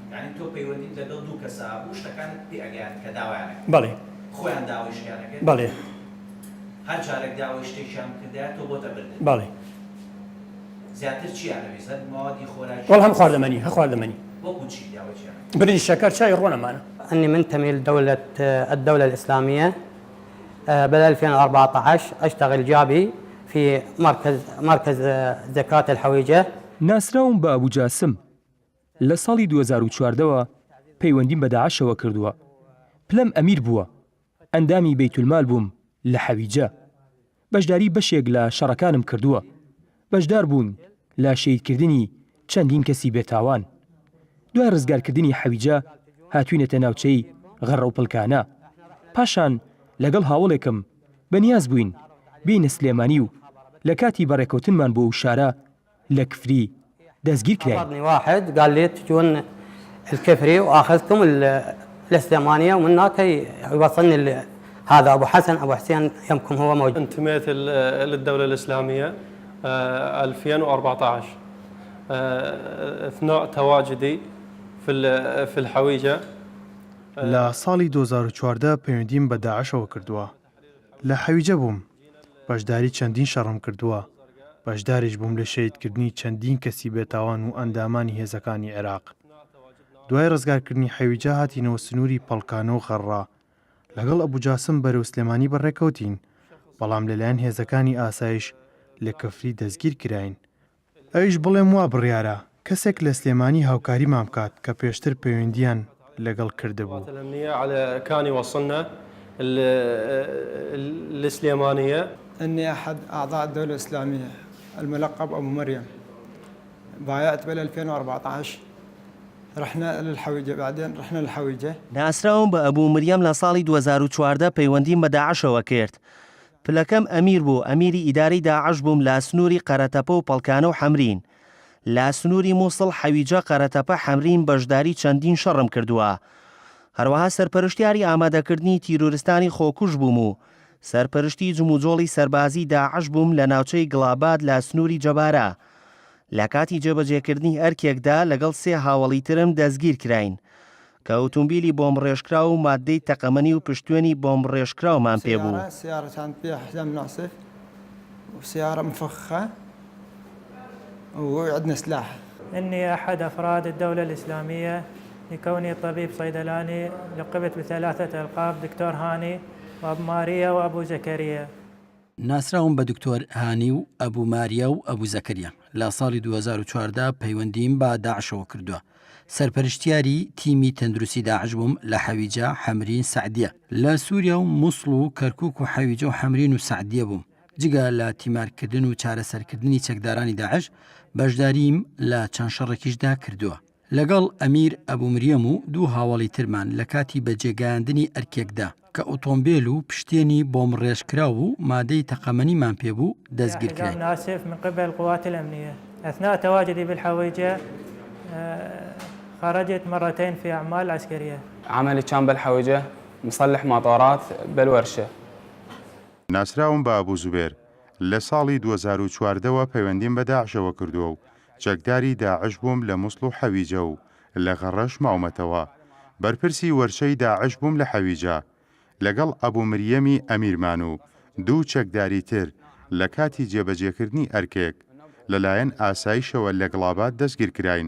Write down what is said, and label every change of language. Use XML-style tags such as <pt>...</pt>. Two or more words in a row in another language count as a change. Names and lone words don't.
<ckb>یعنی تۆ پەیوەندیت لەگەڵ دوو کەسا بوو شتەکانت پێ ئەگەیان کە داوایانەکە بەڵێ خۆیان داوای شتیانەکەن بەڵێ هەر جارێک داوای شتێکیان کردایە تۆ بۆتە بردن بەڵێ زیاتر چیان نەویست موادی خۆراکی وەڵ هەم خواردەمەنی هە خواردەمەنی وەکو چی داوای چیان برنج شەکر چای ڕۆنەمانە</ckb> <ar>أني منتمي لدولة الدولة الإسلامية بال 2014 أشتغل جابي في مركز زكاة الحويجة.</ar> <ckb>ناسراوم بە ئەبوو جاسم لە ساڵی 2014ەوە پەیوەندیم بە داعشەوە کردووە پلەم ئەمیر بووە ئەندامی بەیتولمال بووم لە حەویجە بەشداری بەشێک لە شەڕەکانم کردووە بەشدار بوون لە شەیدکردنی چەندین کەسی بێتاوان دوای ڕزگارکردنی حەویجە هاتوینەتە ناوچەی غەڕە و پڵکانە پاشان لەگەڵ هاوڵێکم بەنیاز بووین بینە سلێمانی و لە کاتی بەڕێکەوتنمان بۆ ئەو شارە لە کفری دەستگیر کراین</ckb> <ar>واحد قال لي تجون الكفري واخذكم السليمانيه ومن هناك يوصلني هذا ابو حسن ابو حسين يمكم هو موجود. انتميت للدوله الاسلاميه 2014 اثناء تواجدي في الحويجه.</ar> <ckb>لە ساڵی 2014 پەیوەندیم بە داعشەوە کردووە لە حەویجە بووم بەشداری چەندین شەڕم کردووە بەشداریش بووم لە شەیدکردنی چەندین کەسی بێتاوان و ئەندامانی هێزەکانی عێراق دوای ڕزگارکردنی حەویجە هاتینەوە سنووری پەڵکانە و غەڕا لەگەڵ ئەبوو جاسم بەرەو سلێمانی بەڕێکەوتین بەڵام لەلایەن هێزەکانی ئاسایش لە کەفری دەستگیر کراین ئەویش بڵێم وا بڕیارە کەسێک لە سلێمانی هاوکاریمان بکات کە پێشتر پەیوەندیان لەگەڵ کردبوو.</ckb> <ar>الأمنية على كان يوصلنا السليمانية. إني أحد أعضاء الدولة الإسلامية الملقب أبو مريم بايعت بال 2014 رحنا للحويجة بعدين رحنا للحويجة.</ar> <ckb>ناسراوم بە ئەبوو مریەم لە ساڵی 2014 پەیوەندیم بە داعشەوە کرد پلەکەم ئەمیر بوو ئەمیری ئیداری داعش بووم لە سنووری قەرەتەپە و پەڵکانە و حەمرین لە سنووری مووسڵ حەویجە قەرەتەپە حەمرین بەشداری چەندین شەڕم کردووە هەروەها سەرپەرشتیاری ئامادەکردنی تیرۆریستانی خۆکوژ بووم و سەرپەرشتی جموجۆڵی سەربازی داعش بووم لە ناوچەی گڵاباد لە سنووری جەبارە لە کاتی جێبەجێکردنی ئەرکێکدا لەگەڵ سێ هاوڵی ترم دەستگیر کراین کە ئۆتۆمبیلی بۆمب ڕێژکرا و مادەی تەقەمەنی و پشتوێنی بۆمب ڕێژکراومان پێبوو.</ckb> <ar>سيارة كانت فيها حزام ناصف وسيارة مفخخة وعندنا سلاح. إني أحد أفراد الدولة الإسلامية لكوني طبيب صيدلاني لقبت بثلاثة ألقاب دكتور هاني وأبو ماريا وأبو زكريا.</ar> <ckb>ناسراوم بە دکتۆر هانی و ئەبوو ماریە و ئەبوو زەکەریا لە ساڵی 2014 پەیوەندیم بە داعشەوە کردووە سەرپەرشتیاری تیمی تەندروستی داعش بووم لە حەویجە حەمرین سعدیە لە سووریا و مووسڵ و کەرکووک و حەویجە و حەمرین و سعدیە بووم جگە لە تیمارکردن و چارەسەرکردنی چەکدارانی داعش بەشداریم لە چەند شەڕێکیشدا کردووە لەگەڵ ئەمیر ئەبوو مریەم و دوو هاوڵی ترمان لە کاتی بەجێگەیاندنی ئەرکێکدا کە ئۆتۆمبیل و پشتێنی بۆمب ڕێژکرا و مادەی تەقەمەنیمان پێبوو دەستگیر کراین.</ckb> <ar>ناسف من قبل القوات الأمنية أثناء تواجدي بالحويجة خرجت مرتين في أعمال عسكرية. عملي كان بالحويجة مصلح مطارات بالورشة.</ar> <ckb>ناسراوم بە ئەبوو زوبێر لە ساڵی 2014ەوە پەیوەندیم بە داعشەوە کردووە و چەکداری داعش بووم لە مووسڵ و حەویجە و لە غەڕەش ماومەتەوە بەرپرسی وەرشەی داعش بووم لە حەویجە لەگەڵ ئەبوو مریەمی ئەمیرمان و دوو چەکداری تر لە کاتی جێبەجێکردنی ئەرکێک لەلایەن ئاسایشەوە لە گڵابات دەستگیر کراین.</ckb>